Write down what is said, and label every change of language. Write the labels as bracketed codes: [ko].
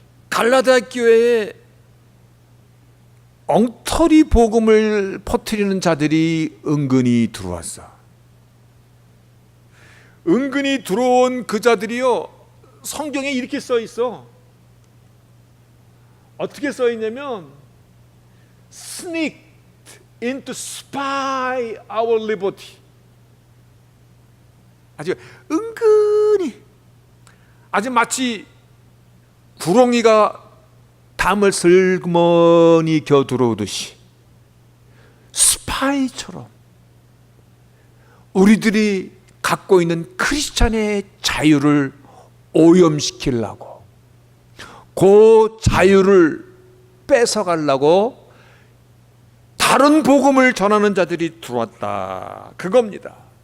[ko] 갈라디아 교회에 엉터리 복음을 퍼뜨리는 자들이 은근히 들어왔어. 은근히 들어온 그 자들이요, 성경에 이렇게 써 있어. 어떻게 써 있냐면 [en] sneaked into spy our liberty. [ko] 아주 은근히, 아주 마치 구렁이가 담을 슬그머니 겨 들어오듯이 스파이처럼 우리들이 갖고 있는 크리스찬의 자유를 오염시키려고, 그 자유를 뺏어가려고 다른 복음을 전하는 자들이 들어왔다. 그겁니다.